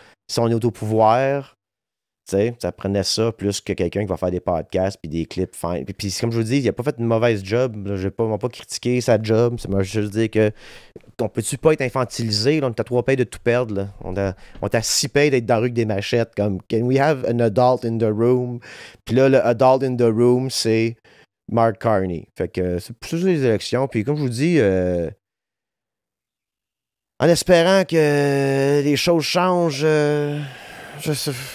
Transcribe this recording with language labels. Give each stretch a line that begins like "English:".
French: Si on est au pouvoir, tu sais, ça prenait ça plus que quelqu'un qui va faire des podcasts puis des clips fins. Puis comme je vous dis, il a pas fait une mauvaise job. Je ne vais pas critiquer sa job. Ça m'a juste dit que on peut-tu pas être infantilisé? Là, on est à 3 payes de tout perdre. Là. On est à 6 payes d'être dans la rue avec des machettes. Comme,
English: can we have an adult in the room?
French: Puis là, le
English: adult in the room,
French: c'est Mark Carney. Fait que c'est pour ça les élections. Puis comme je vous dis, en espérant que les choses changent, je sais.